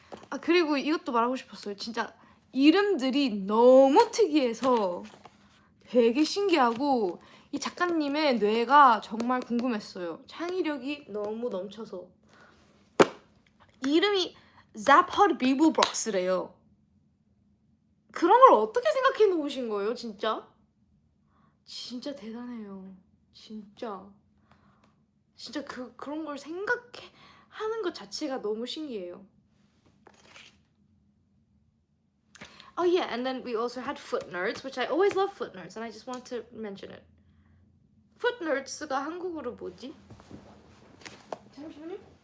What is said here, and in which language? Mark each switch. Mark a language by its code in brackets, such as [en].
[ko] 아, 그리고 이것도 말하고 싶었어요. 진짜 이름들이 너무 특이해서 되게 신기하고 이 작가님의 뇌가 정말 궁금했어요. 창의력이 너무 넘쳐서. 이름이 Zaphod Beeblebrox래요. 그런 걸 어떻게 생각해 놓으신 거예요, 진짜? 진짜 대단해요. 진짜 그런 걸 생각해 하는 것 자체가 너무 신기해요. [en] Oh yeah, and then we also had footnotes, which I always love footnotes, and I just want to mention it. [ko] footnotes가 한국어로 뭐지? 잠시만요.